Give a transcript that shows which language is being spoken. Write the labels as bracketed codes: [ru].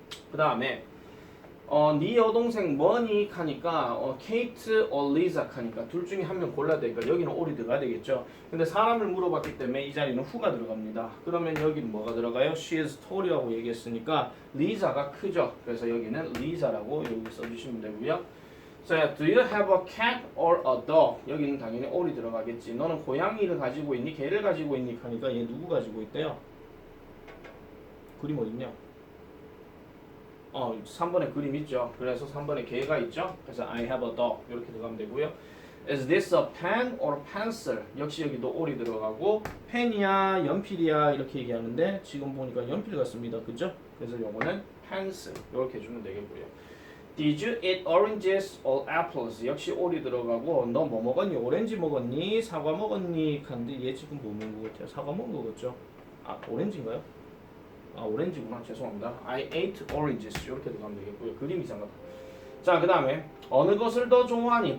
[ko] 그 다음에 네 여동생 뭐니? 하니까 케이트 or 리자 하니까 둘 중에 한 명 골라야 되니까 여기는 all이 들어가야 되겠죠. 근데 사람을 물어봤기 때문에 이 자리는 who가 들어갑니다. 그러면 여기는 뭐가 들어가요? [en] she is tall [ko] 이라고 얘기했으니까 리자가 크죠. 그래서 여기는 리자라고 여기 써주시면 되고요. [en] 자, do you have a cat or a dog? [ko] 여기는 당연히 all이 들어가겠지. 너는 고양이를 가지고 있니? 개를 가지고 있니? 하니까 얘 누구 가지고 있대요? 그림 어딨냐? 3번에 그림 있죠. 그래서 3번에 개가 있죠. 그래서 [en] I have a dog [ko] 이렇게 들어가면 되고요. [en] Is this a pen or pencil? [ko] 역시 여기도 or이 들어가고 펜이야 연필이야 이렇게 얘기하는데 지금 보니까 연필 같습니다. 그죠? 그래서 요거는 pencil 이렇게 해주면 되겠고요. [en] Did you eat oranges or apples? [ko] 역시 or이 들어가고 너 뭐 먹었니? 오렌지 먹었니? 사과 먹었니? 하는데 얘 지금 뭐 먹은 것 같아요? 사과 먹은 거 같죠? 아 오렌지인가요? 아 오렌지구나. 죄송합니다. [en] I ate oranges [ko] 이렇게 들어가면 되겠고요. 그림 이상하다. 자, 그 다음에 어느 것을 더 좋아하니?